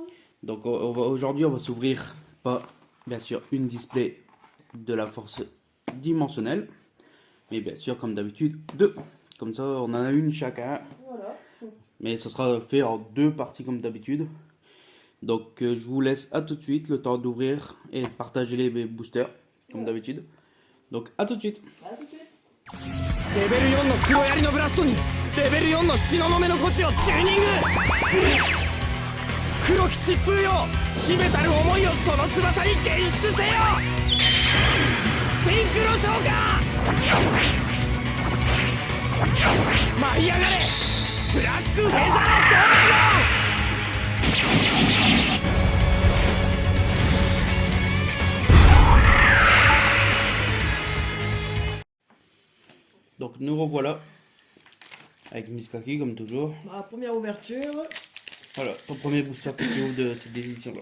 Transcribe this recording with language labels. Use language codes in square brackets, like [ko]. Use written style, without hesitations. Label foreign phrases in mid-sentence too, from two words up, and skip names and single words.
[fr] Donc aujourd'hui on va s'ouvrir pas bien sûr une display de la force dimensionnelle, mais bien sûr comme d'habitude deux. Comme ça on en a une chacun, Voilà. mais ça sera fait en deux parties comme d'habitude. Donc je vous laisse à tout de suite le temps d'ouvrir et de partager les boosters comme d'habitude. Donc à tout de suite. À tout de suite. [ja] レベル4の黒槍のブラストにレベル4の東雲のゴチをチューニング。黒き疾風よ、秘めたる思いをその翼に現出せよ。シンクロ召喚、舞い上がれブラックフェザードラゴン。 [fr] Donc nous revoilà avec Miss Kaki comme toujours. Bah, première ouverture. Voilà, ton premier booster PTO de cette édition-là.